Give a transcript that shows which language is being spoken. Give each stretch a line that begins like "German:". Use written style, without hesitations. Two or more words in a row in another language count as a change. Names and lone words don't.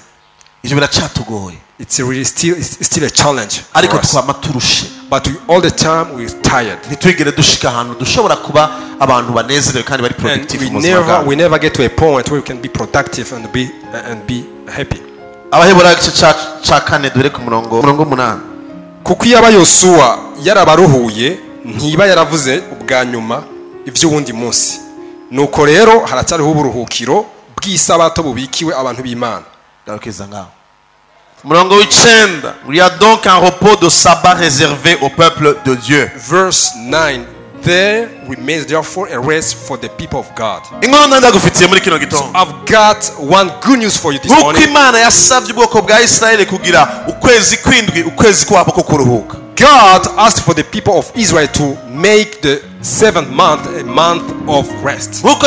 English: It's still a challenge for us. But all the time we're tired. And we never get to a point where we can be productive and be happy.
Rundi: Kuko yaba Yosuwa yarabaruhuye ntiba yaravuze ubwa nyuma ivy'ubundi munsi. Nuko rero haracyariho uburuhukiro bw'isabato bubikiwe abantu b'Imana. Murongo w'icenda.
French: Il y a donc un repos de sabbat réservé au peuple de Dieu.
English: Verse 9. There remains therefore a rest for the people of God. So I've got one good news for you this morning. God asked for the people of Israel to make the 7th month a month of rest.